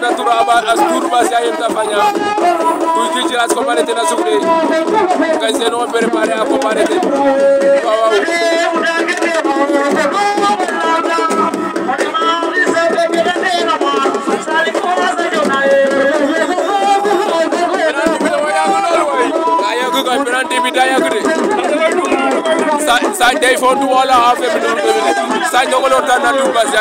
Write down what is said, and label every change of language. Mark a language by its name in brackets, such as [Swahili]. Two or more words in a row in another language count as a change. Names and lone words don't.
[Wolof] na tura Doudou Basse Yayem ta faña Gouy Gui Djilass ko mane ten a sufle kay seno préparer a ko mane ten waaw penalty bi da yàgg de sa day fondu wala affaire bi Sadio Ndiogolor tan na Doudou Basse